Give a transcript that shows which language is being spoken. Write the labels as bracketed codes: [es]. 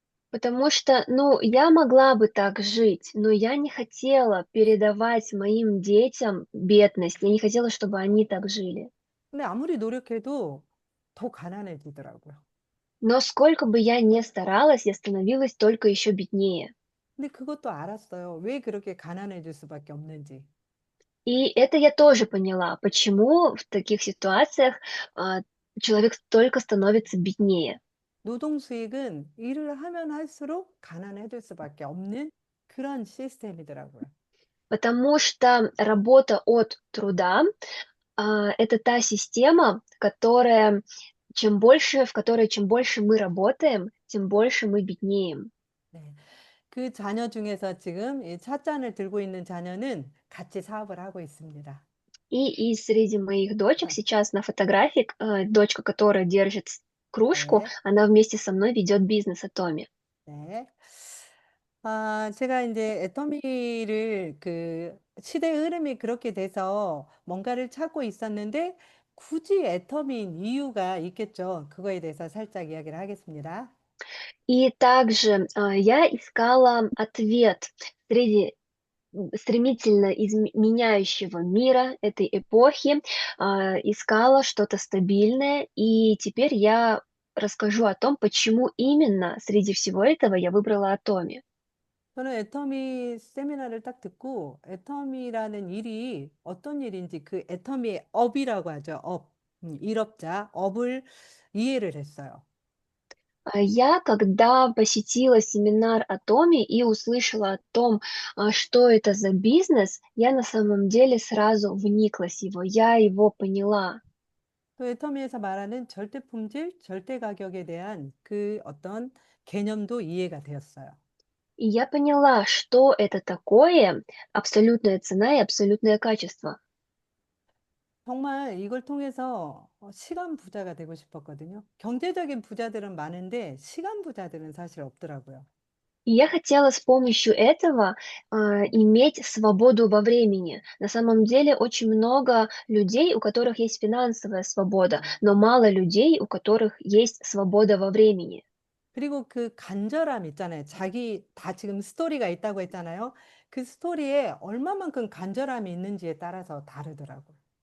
[ru] Потому что, ну, я могла бы так жить, но я не хотела передавать моим детям бедность. Я не хотела, чтобы они так жили. [ko] 근데 아무리 노력해도 더 가난해지더라고요. [ru] Но сколько бы я ни старалась, я становилась только еще беднее. [ko] 근데 그것도 알았어요. 왜 그렇게 가난해질 수밖에 없는지. [ru] И это я тоже поняла, почему в таких ситуациях а, человек только становится беднее. [ko] 노동 수익은 일을 하면 할수록 가난해질 수밖에 없는 그런 시스템이더라고요. [ru] Потому что работа от труда это та система, которая в которой чем больше мы работаем, тем больше мы беднеем. [ko] 네. 그 자녀 중에서 지금 이 찻잔을 들고 있는 자녀는 같이 사업을 하고 있습니다. [ru] И среди моих дочек сейчас на фотографии, дочка, которая держит кружку, [ko] 네. [ru] она вместе со мной ведет бизнес Atomi. [ko] 네. 제가 이제 애터미를 그 시대의 흐름이 그렇게 돼서 뭔가를 찾고 있었는데 굳이 애터미인 이유가 있겠죠. 그거에 대해서 살짝 이야기를 하겠습니다. [ru] И также я искала ответ среди стремительно меняющего мира этой эпохи, искала что-то стабильное, и теперь я расскажу о том, почему именно среди всего этого я выбрала Atomi. [ko] 저는 애터미 세미나를 딱 듣고 애터미라는 일이 어떤 일인지 그 애터미의 업이라고 하죠. 업. 일업자, 업을 이해를 했어요. [ru] Я, когда посетила семинар Atomi и услышала о том, что это за бизнес, я на самом деле сразу вниклась в его, я его поняла. [ko] 또 애터미에서 말하는 절대 품질, 절대 가격에 대한 그 어떤 개념도 이해가 되었어요. [ru] И я поняла, что это такое абсолютная цена и абсолютное качество. [ko] 정말 이걸 통해서 시간 부자가 되고 싶었거든요. 경제적인 부자들은 많은데 시간 부자들은 사실 없더라고요. [ru] И я хотела с помощью этого иметь свободу во времени. На самом деле очень много людей, у которых есть финансовая свобода, но мало людей, у которых есть свобода во времени. [ko] 그리고 그 간절함 있잖아요. 자기 다 지금 스토리가 있다고 했잖아요. 그 스토리에 얼마만큼 간절함이 있는지에 따라서 다르더라고요.